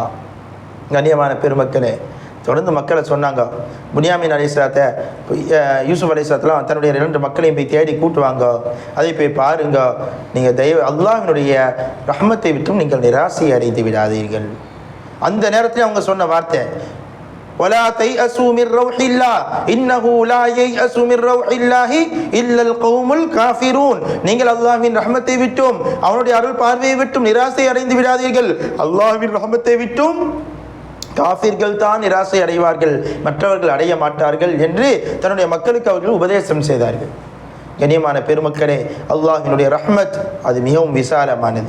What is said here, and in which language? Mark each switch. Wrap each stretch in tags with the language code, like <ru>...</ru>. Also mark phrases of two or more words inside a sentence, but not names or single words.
<ta>கண்ணியமான பெருமக்களே, தொடர்ந்து மக்களை சொன்னாங்க, புனியாமின் அலைஹிஸ்ஸலாத்தை, யூசுப் அலைஹிஸ்ஸலாத்லாம் தன்னுடைய 2 மக்களையும் போய் தேடி கூட்டுவாங்க, அதை போய் பாருங்க, நீங்கள் அல்லாஹ்வினுடைய ரஹ்மத்தை விட்டும் நீங்கள் நிராசை அடைந்து விடாதீர்கள். அந்த நேரத்தில் அவங்க சொன்ன வார்த்தை,</ta> <ar>ولا تيأسوا من روح الله إنه لا ييأس من روح الله إلا القوم الكافرون.</ar> <ta>நீங்கள் அல்லாஹ்வின் ரஹ்மத்தை விட்டும் அவனுடைய அருள் பார்வையை விட்டும் நிராசை அடைந்து விடாதீர்கள். அல்லாஹ்வின் ரஹ்மத்தை விட்டும் காஃபிர்கள் தான் நிராசை அடைவார்கள், மற்றவர்கள் அடைய மாட்டார்கள் என்று தன்னுடைய மக்களுக்கு அவர்கள் உபதேசம் செய்தார்கள். கண்ணியமான பெருமக்களே, அல்லாஹ்வினுடைய ரஹ்மத் அது மிகவும் விசாலமானது.</ta>